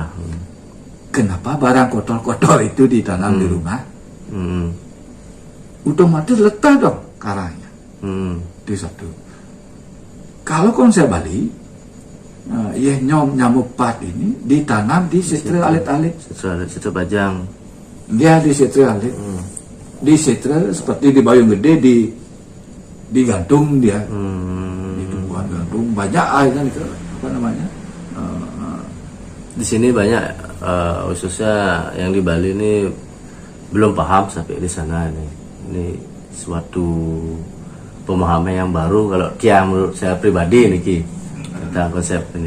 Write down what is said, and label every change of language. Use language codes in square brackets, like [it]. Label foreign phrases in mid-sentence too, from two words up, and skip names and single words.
[id] Kenapa barang kotor-kotor itu ditanam di rumah? Otomatis letak dong karangnya. Itu satu. Kalau konsep Bali, nyamupat ini ditanam di setra alit-alit. Setra bajang. Dia di setra alit. Di setra seperti di Bayung Gede digantung dia. Itu bukan gantung banyak airnya itu apa namanya? Di sini banyak khususnya yang di Bali ini belum paham sampai di sana nih. Ini suatu pemahaman yang baru kalau menurut saya pribadi nih Ki tentang konsep ini.